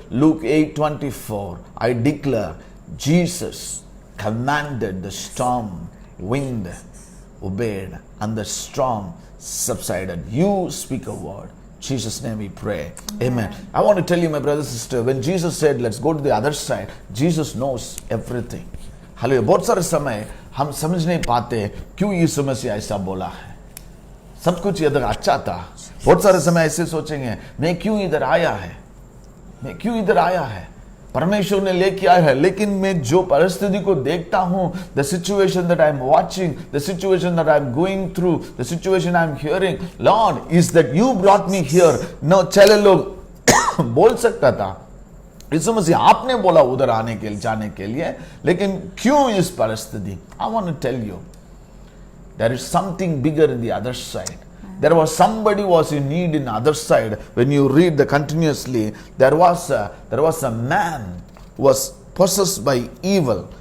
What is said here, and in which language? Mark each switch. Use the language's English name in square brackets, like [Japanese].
[English] Luke 8:24. I declare Jesus commanded the storm, wind obeyed, and the storm subsided. You speak a word. In Jesus' name we pray. Amen. I want to tell you, my brother and sister, when Jesus said, let's go to the other side, Jesus knows everything. [Hindi] Hallelujah. बहुत सारे समय हम समझ नहीं पाते क्यों यीशु मसीह ऐसा बोला है. सब कुछ इधर अच्छा था. बहुत सारे समय ऐसे सोचेंगे, मैं क्यों इधर आया है, मैं क्यों इधर आया है, परमेश्वर ने लेके आया है. लेकिन मैं जो परिस्थिति को देखता हूं, [English] The situation that I am watching, the situation that I am going through, the situation I am hearing, Lord is that you brought me here. [Hindi] No, चले लोग बोल सकता था, यीशु मसीह आपने बोला उधर आने के लिए, जाने के लिए, लेकिन क्यों इस परिस्थिति. [English] I want to tell you, there is something bigger in the other side. There was somebody was in need in the other side. When you read the continuously, there was a man who was possessed by evil.